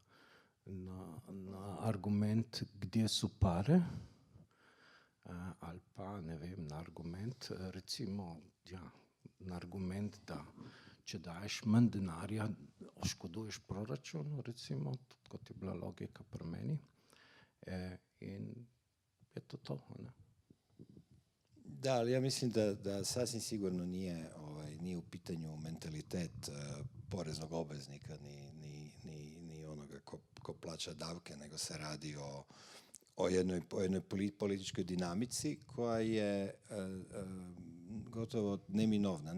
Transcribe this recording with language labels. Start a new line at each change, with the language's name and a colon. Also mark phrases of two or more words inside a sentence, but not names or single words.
Slovenian: argument,
Croatian: gdje su pare,
Slovenian: ali pa, ne vem, na argument, recimo, na argument, da če daješ manj denarja, oškoduješ proračun, recimo, kot je bila logika pri meni, in je to, ne?
Croatian: Da, ali ja mislim da sasvim sigurno nije u pitanju mentalitet poreznog obveznika ni onoga ko plaća davke, nego se radi o jednoj političkoj dinamici koja je gotovo neminovna.